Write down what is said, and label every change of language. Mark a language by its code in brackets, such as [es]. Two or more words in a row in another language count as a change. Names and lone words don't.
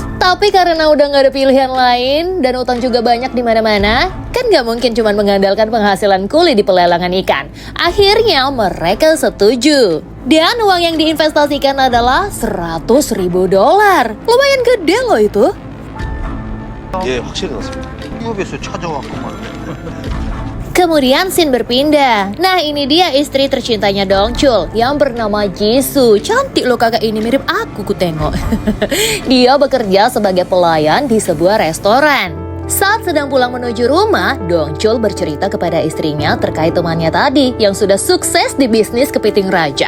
[id] Tapi karena udah gak ada pilihan lain dan utang juga banyak di mana-mana, kan gak mungkin cuma mengandalkan penghasilan kuli di pelelangan ikan. Akhirnya mereka setuju. Dan uang yang diinvestasikan adalah 100.000 dolar. Lumayan gede loh itu. [ko] 예, 확실히 났습니다. 유럽에서 찾아왔구만. [id] Kemudian scene berpindah. Nah, ini dia istri tercintanya Dong Chul yang bernama Jisoo. Cantik loh kakak ini, mirip aku tengok. Dia bekerja sebagai pelayan di sebuah restoran. Saat sedang pulang menuju rumah, Dong Chul bercerita kepada istrinya terkait temannya tadi yang sudah sukses di bisnis kepiting raja.